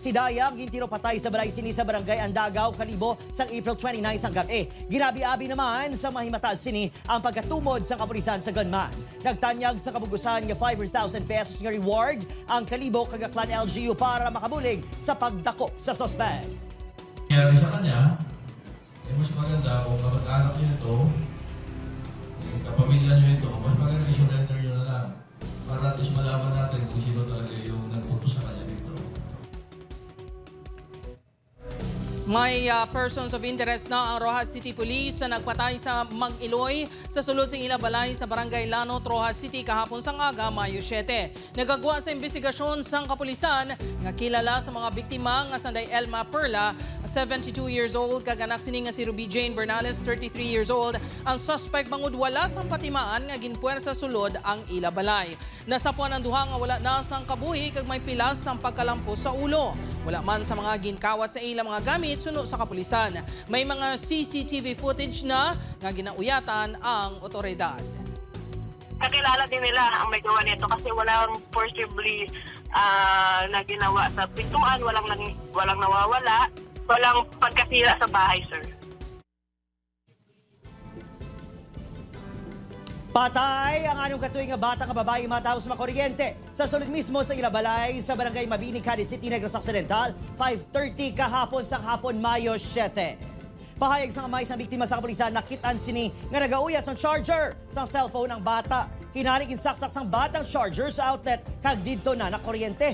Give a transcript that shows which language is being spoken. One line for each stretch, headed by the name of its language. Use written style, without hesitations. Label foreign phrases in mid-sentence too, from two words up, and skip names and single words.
Hiligaynon: Si Dayang gintiro patay sa balay sini sa barangay Andagaw, Kalibo sang April 29 sang gabi. Ginabi-abi naman sa mahimataas sini ang pagkatumod sa kapulisan sa gunman. Nagtanyag sa kabugusan nga 500,000 pesos nga reward ang Kalibo kag Aklan LGU para makabulig sa pagdakop sa suspect.
Filipino: Nangyari sa kanya, mas maganda kung kapag-anak niyo ito, kapamilya nyo ito, mas maganda i-surrender nyo na lang para at least malaman natin kung sino talaga yung nag-utos sa kanya dito.
Hiligaynon: May
English: persons of interest
Hiligaynon: na ang Rojas City Police na nagpatay sa Mag-Iloy sa sulod sa Ilabalay sa Barangay Lanot, Rojas City kahapon sang aga, Mayo 7. Nagagawa sa investigasyon sang kapulisan nga kilala sa mga biktima nga sanday Elma Perla, 72
English: years old,
Hiligaynon: kaganak sini nga si Ruby Jane Bernales, 33
English: years old.
Hiligaynon: Ang suspect bangod wala sang patimaan nga ginpuwer sa sulod ang Ilabalay. Nasapuan ang duha nga wala na sang kabuhi kag may pilas sang pagkalampos sa ulo. Wala man sa mga ginkawat sa ilang mga gamit suno sa kapulisan. May mga
English: CCTV footage
Hiligaynon: na nga ginauyatan ang otoridad.
Filipino: Kakilala din nila ang may gawa nito kasi walang forcibly na ginawa sa pintuan, walang nawawala, walang pagkasira sa bahay, sir.
Hiligaynon: Patay ang anong katuig nga bata nga babae matapos makuryente sa sulod mismo sa Ilabalay sa Barangay Mabini, Cadiz City, Negros Occidental, 5:30 kahapon sang hapon, Mayo 7. Pahayag sa kamay sa biktima sa kapulisan, nakitaan sini nga nagauyat sang charger sa cellphone ng bata. Hinaring insaksak sang batang charger sa outlet kag didto na nakuryente.